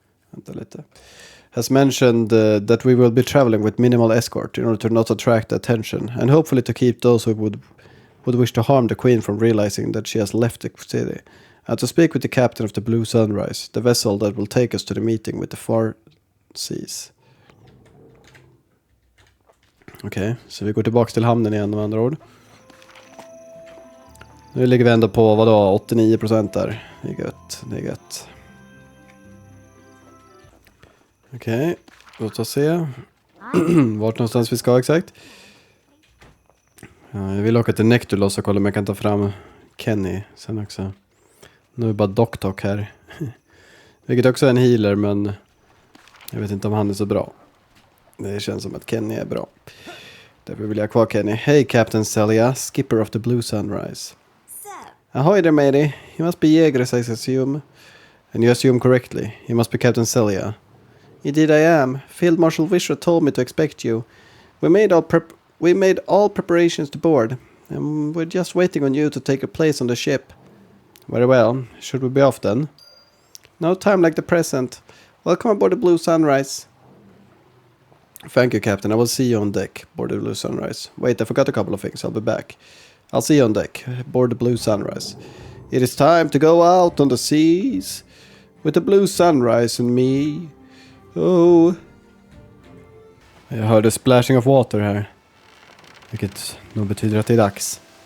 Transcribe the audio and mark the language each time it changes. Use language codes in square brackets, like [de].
[sv] Vänta lite. [en] Has mentioned that we will be traveling with minimal escort in order to not attract attention and hopefully to keep those who would wish to harm the queen from realizing that she has left the city. And to speak with the captain of the Blue Sunrise, the vessel that will take us to the meeting with the far seas. [sv] Okej, så vi går tillbaka till hamnen igen med andra ord. Nu ligger vi ändå på, vadå, 89% där. Det är gött, det är gött. Okej, låt oss se. Vart någonstans vi ska exakt. Ja, jag vill åka till Nektulos och kolla om jag kan ta fram Kenny sen också. Nu är det bara Doktok här. Vilket också är en healer, men jag vet inte om han är så bra. Det känns som att Kenny är bra. Därför vill jag ha kvar Kenny. [en] Hey Captain Celia, skipper of the Blue Sunrise. Ahoy there matey. You must be Jägers, I assume. And you assume correctly. You must be Captain Celia. Indeed I am. Field Marshal Vishra told me to expect you. We made all preparations to board. And we're just waiting on you to take a place on the ship. Very well. Should we be off then? No time like the present. Welcome aboard the Blue Sunrise. Thank you, Captain. I will see you on deck, board the Blue Sunrise. Wait, I forgot a couple of things. I'll be back. I'll see you on deck, board the Blue Sunrise. It is time to go out on the seas with the Blue Sunrise and me. Oh. [sv] Jag hörde [en] splashing of water [sv] här. Vilket nog betyder att det är dags.